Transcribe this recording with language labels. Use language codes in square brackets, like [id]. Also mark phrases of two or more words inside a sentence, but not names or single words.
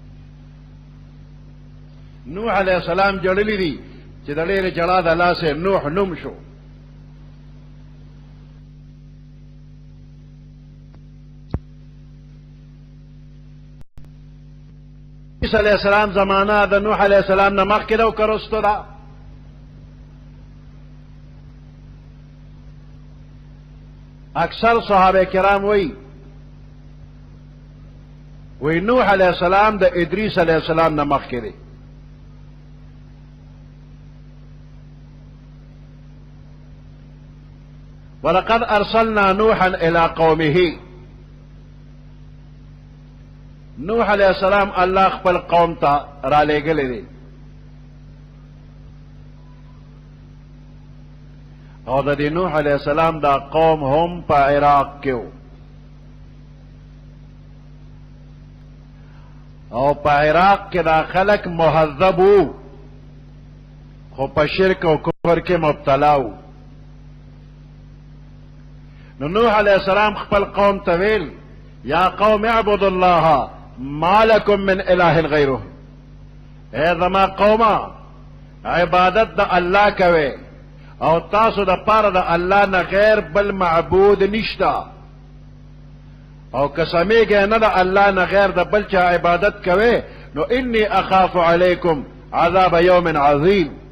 [ps] نوح [ar] علیہ السلام [ps] جړلی دي چې د ډېرې جړا د لاسه نوح نوم شو عیسی [ar] علیہ السلام [ps] زمانہ د نوح [ar] علیہ السلام [ps] نه مخکې ده او که رستو ده اکثر صحابه کرام وی نوح [ar] علیہ السلام [ps] د ادریس [ar] علیہ السلام [ps] نه مخکې دی [ar] ولقد ارسلنا نوحا الى قومه [ps] نوح [ar] علیہ السلام [ps] الله خپل قوم ته را لېږلی دی او د دې نوح [ar] علیہ السلام [ps] دا قوم هم په عراق کې و او په عراق کې دا خلک مهذب وو خو په شرک او کفر کې مبتلا وو نو نوح [ar] علیہ السلام [ps] خپل قوم ته ویل [ar] یا قوم اعبدوا الله ما لكم من اله غیره [ps] اے زما قومه عبادت د الله کوي او تاسو د پاره د الله نه غیر بل معبود نشتا او قسمیږي نه د الله نه غیر د بل چا عبادت کوي نو [ar] انی اخاف علیکم عذاب یوم عظیم